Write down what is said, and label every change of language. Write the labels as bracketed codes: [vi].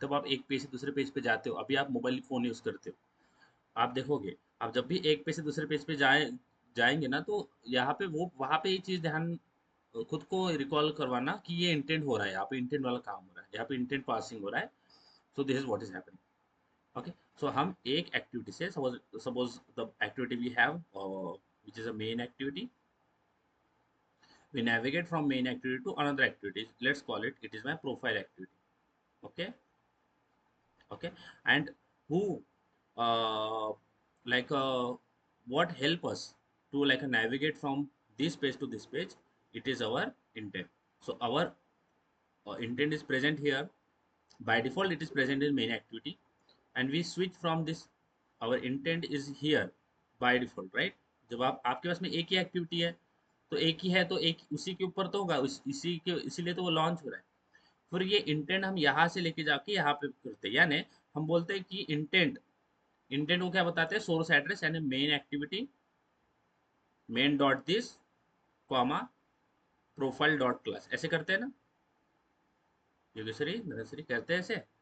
[hi] तब आप एक पेज से दूसरे पेज पे जाते हो, अभी आप मोबाइल फोन यूज करते हो, आप देखोगे, आप जब भी एक पेज से दूसरे पेज पे जाएंगे ना, तो यहाँ पे वो वहाँ पे ये चीज ध्यान, खुद को रिकॉल करवाना कि ये इंटेंट हो रहा है, यहाँ पे इंटेंट वाला काम हो रहा है, यहाँ पे इंटेंट पासिंग हो रहा है। [en] So this is what is happening. Okay. [hi] सो हम एक एक्टिविटी से, [en] Suppose suppose the activity we have which is a main activity, we navigate from main activity to another activity. Let's call it, it is my profile activity. Okay. Okay. And who, uh, like what help us to like navigate from this page to this page? It is our intent. So our intent is present here. By default it is present in main activity, and we switch from this, our intent is here by default, right? [hi] जब आप, आपके पास में एक ही activity है, तो एक ही है, तो एक उसी के ऊपर तो होगा, इसी के, इसीलिए तो वो लॉन्च हो रहा है। फिर ये इंटेंट हम यहाँ से लेके जाके यहाँ पे करते हैं, यानी हम बोलते हैं कि इंटेंट, इंटेंट को क्या बताते हैं? सोर्स एड्रेस, यानी main activity, main dot this, comma, profile dot class, ऐसे करते हैं ना योगेश्वरी, नरेश्वरी, करते हैं ऐसे।